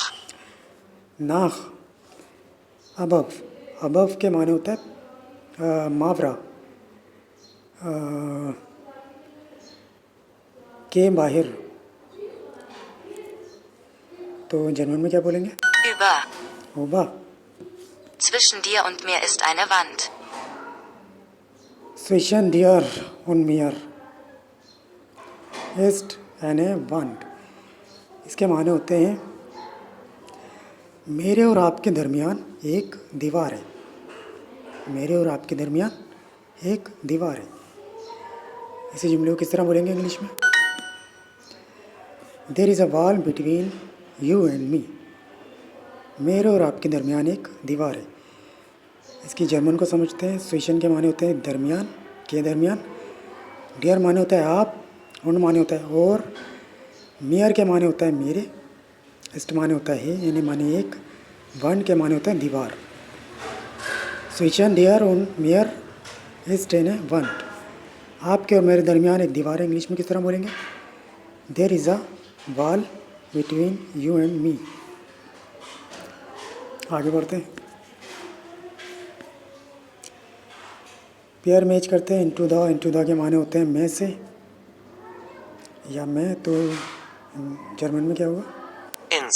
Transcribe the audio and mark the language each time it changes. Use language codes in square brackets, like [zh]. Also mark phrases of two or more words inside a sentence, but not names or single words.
[de] नाख। [hi] अबव के माने होता है मावरा, के बाहर, तो जर्मन में क्या बोलेंगे? [de] über, ओबा। zwischen dir und mir ist eine Wand, zwischen dir und mir ist eine Wand. [hi] इसके माने होते हैं मेरे और आपके दरमियान एक दीवार है। मेरे और आपके दरमियान एक दीवार है। इसी जुमले को किस तरह बोलेंगे इंग्लिश में? [en] There is a wall between you and me. [hi] मेरे और आपके दरमियान एक दीवार है। इसकी जर्मन को समझते हैं। स्विशन के माने होते हैं दरमियान, के दरमियान। डियर माने होता है आप, उन माने होता है और, मियर के माने होता है मेरे, इस्ट माने होता है यानी माने एक, वन के माने होता है दीवार। [de] zwischen dir und mir ist eine Wand. [hi] आपके और मेरे दरमियान एक दीवार है। इंग्लिश में किस तरह बोलेंगे? [en] There is a wall between you and me. [hi] आगे बढ़ते हैं। [en] pair match [hi] करते हैं। [en] into the [hi] के माने होते हैं मैं से या मैं, तो जर्मन में क्या होगा? [de] ins,